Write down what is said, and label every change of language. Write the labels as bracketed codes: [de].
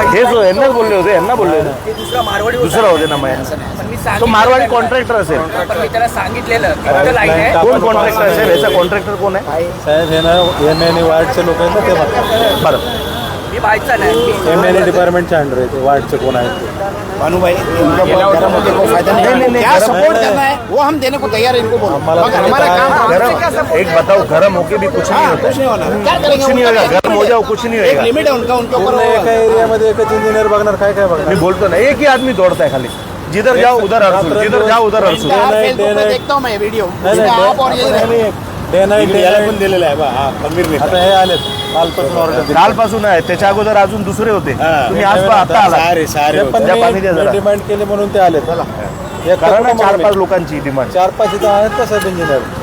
[mr] हे जो यांनाच बोलले होते, यांना बोलले होते. दुसरा मारवाडी दुसरा होते ना मग तो मारवाडी कॉन्ट्रॅक्टर असेल. पण मी त्याला सांगितलेलं की लाईन आहे. कोण कॉन्ट्रॅक्टर असेल? याचा कॉन्ट्रॅक्टर कोण आहे? साहेब हे ना MNE वार्डचे लोक आहेत ना, ते बघा. बरं मी बाईकचा नाही. MNE डिपार्टमेंटच्या अंडर आहे ते. वार्डचे कोण आहेत ते. [hi] भानुभाई फायदा नहीं, क्या सपोर्ट करना है वो हम देने को तैयार है. इनको बोलो मगर हमारा काम गरम एक बताओ, गरम होके भी कुछ नहीं होता. कुछ नहीं होना. क्या कुछ नहीं होगा. गरम हो जाओ कुछ नहीं एक होगा. लिमिट है उनका, उनके ऊपर [mr] पूर्ण एका एरियामध्ये एकच इंजिनियर बघणार. काय बघणार? मी बोलतो ना, [hi] एक ही आदमी दौड़ता है खाली. जिधर जाओ उधर अरसू, जिधर जाओ उधर अरसू. फेसबुक पे देखता हूँ मैं वीडियो. आप और ये [en] day night [mr] याला पण दिलेला आहे बा. हा खंबीर आता हे आलेत कालपासून ऑर्डर. कालपासून आहे. त्याच्या अगोदर अजून दुसरे होते. तुम्ही आज आता आला. सारे ते पण त्या पाणी द्या जरा. डिमांड केले म्हणून ते आलेत. एक करा ना नको 4-5 म्हणून. लोकांची डिमांड. 4-5 इथं आहेत का साहेब इंजिनियर?